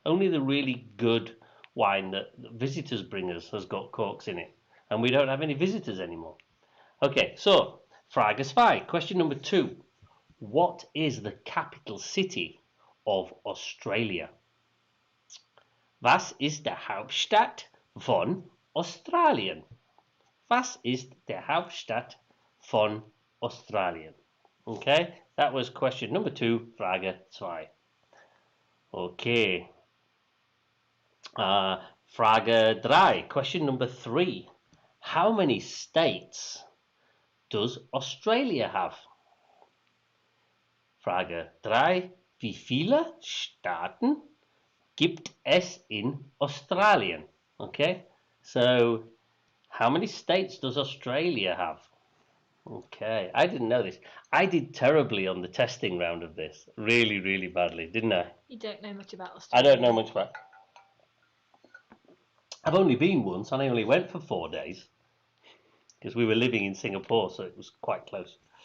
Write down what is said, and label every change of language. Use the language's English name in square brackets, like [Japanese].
[English] Only the really good wine that visitors bring us has got corks in it. And we don't have any visitors anymore. Okay, so, Frage 2. Question number 2. What is the capital city of Australia? [German] Was ist der Hauptstadt von Australien? Was ist der Hauptstadt von Australien? [English] Okay, that was question number 2, Frage 2. Okay. Frage 3, question number 3. How many states does Australia have? [German] Frage 3. Wie viele Staaten gibt es in Australien? [English] Okay, so how many states does Australia have? Okay, I didn't know this. I did terribly on the testing round of this. Really, really badly, didn't I? You don't know much about I Australia. don't know much about. I've only been once, and I only went for 4 days because we were living in Singapore, so it was quite close.